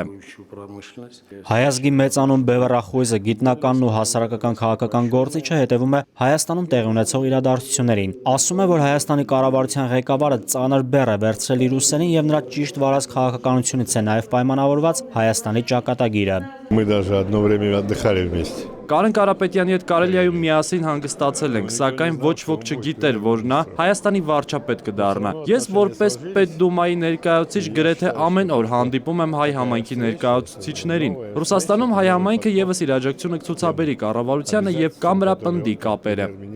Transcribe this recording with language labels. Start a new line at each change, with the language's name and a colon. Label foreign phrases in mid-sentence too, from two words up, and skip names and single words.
Armenian: Հայազգի մեծանուն Բևեռախույզը գիտնականն ու հասարակական քաղաքական գործիչը հետևում է Հայաստանում տեղի ունեցող իրադարձություններին։ Ասում է, որ Հայաստանի կառավարության ղեկավարը ծանր բեռ է վերցրել իր ուսերին և նրա ճիշտ վարած քաղաքականությունից է նաև պայմանավորված Հայաստանի ճակատագիրը։
Russian: Мы даже одно время отдыхали вместе.
Armenian: Կարեն Կարապետյանի հետ Կարելիայում միասին հանգստացել ենք, սակայն ոչ ոք չգիտեր, որ նա Հայաստանի վարչապետ կդառնա։ Ես որպես Պետդումայի ներկայացուցիչ գրեթե ամեն օր հանդիպում եմ հայ համայնքի ներկայացուցիչներին։ Ռուսաստանում հայ համայնքը ևս իր աջակցությունը կցուցաբերի կառավարությանը և կամրապնդի կապերը։